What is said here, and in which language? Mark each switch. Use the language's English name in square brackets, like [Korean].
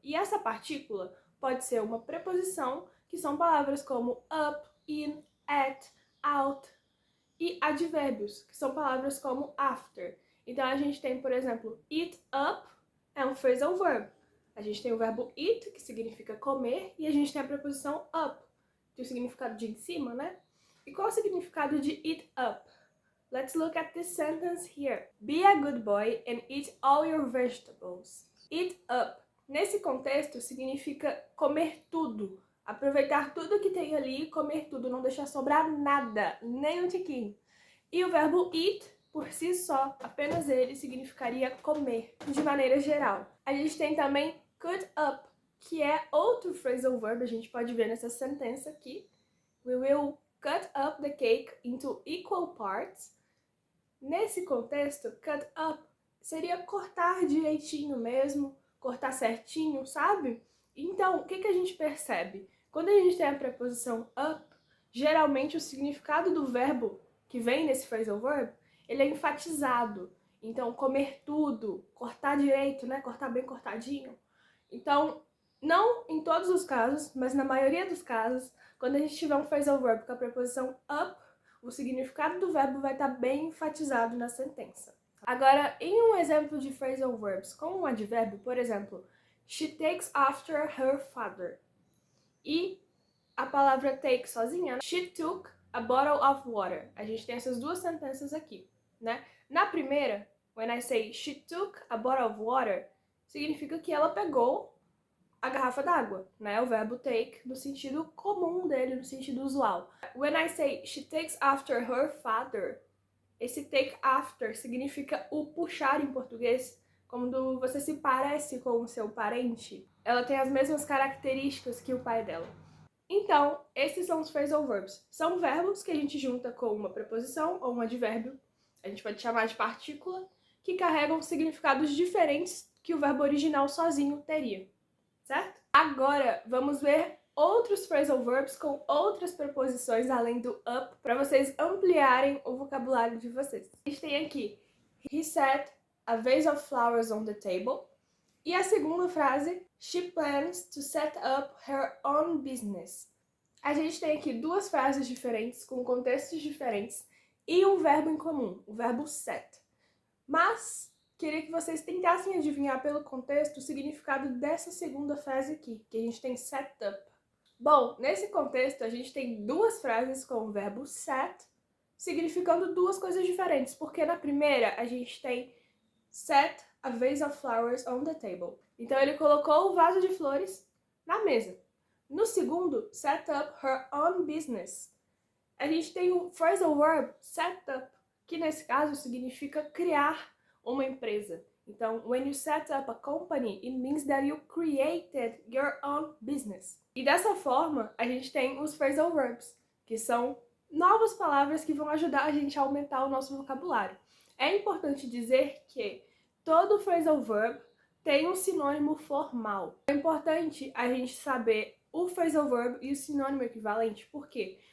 [Portuguese] E essa partícula pode ser uma preposição, que são palavras como up, in, at, out, e advérbios, que são palavras como after. Então a gente tem, por exemplo, eat up é um phrasal verb. A gente tem o verbo eat, que significa comer, e a gente tem a preposição up, que é o significado de em cima, né? E qual é o significado de eat up? [English] Let's look at this sentence here. Be a good boy and eat all your vegetables. [Portuguese] Eat up, nesse contexto, significa comer tudo. Aproveitar tudo que tem ali e comer tudo, não deixar sobrar nada, nem um tiquinho. E o verbo eat, por si só, apenas ele, significaria comer, de maneira geral. A gente tem também cut up, que é outro phrasal verb, a gente pode ver nessa sentença aqui. [English] We will cut up the cake into equal parts. [Portuguese] Nesse contexto, cut up seria cortar direitinho mesmo, cortar certinho, sabe? Então, o que a gente percebe? Quando a gente tem a preposição up, geralmente o significado do verbo que vem nesse phrasal verb, ele é enfatizado. Então, comer tudo, cortar direito, né? Cortar bem cortadinho. Então, não em todos os casos, mas na maioria dos casos, quando a gente tiver um phrasal verb com a preposição up, o significado do verbo vai estar bem enfatizado na sentença. Agora, em um exemplo de phrasal verbs com um advérbio, por exemplo, [English] she takes after her father. [Portuguese] E a palavra [English] take [Portuguese] sozinha, [English] she took a bottle of water. [Portuguese] A gente tem essas duas sentenças aqui, né? Na primeira, [English] when I say she took a bottle of water, [Portuguese] significa que ela pegou a garrafa d'água, né? O verbo take no sentido comum dele, no sentido usual. [English] When I say she takes after her father, [Portuguese] esse take after significa o puxar em português, quando você se parece com o seu parente. Ela tem as mesmas características que o pai dela. Então, esses são os phrasal verbs. São verbos que a gente junta com uma preposição ou um advérbio, a gente pode chamar de partícula, que carregam significados diferentes que o verbo original sozinho teria, certo? Agora, vamos ver outros phrasal verbs com outras preposições além do up, para vocês ampliarem o vocabulário de vocês. A gente tem aqui, [English] he set a vase of flowers on the table. [Portuguese] E a segunda frase, [English] she plans to set up her own business. [Portuguese] A gente tem aqui duas frases diferentes, com contextos diferentes, e um verbo em comum, o verbo set. Mas queria que vocês tentassem adivinhar pelo contexto o significado dessa segunda frase aqui, que a gente tem set up. Bom, nesse contexto a gente tem duas frases com o verbo set, significando duas coisas diferentes, porque na primeira a gente tem [English] set a vase of flowers on the table. [Portuguese] Então ele colocou o vaso de flores na mesa. No segundo, [English] set up her own business. [Portuguese] A gente tem o phrasal verb set up, que nesse caso significa criar uma empresa. [English] Então, when you set up a company, it means that you created your own business. [Portuguese] E dessa forma, a gente tem os phrasal verbs, que são novas palavras que vão ajudar a gente a aumentar o nosso vocabulário. É importante dizer que todo phrasal verb tem um sinônimo formal. É importante a gente saber o phrasal verb e o sinônimo equivalente. Por quê?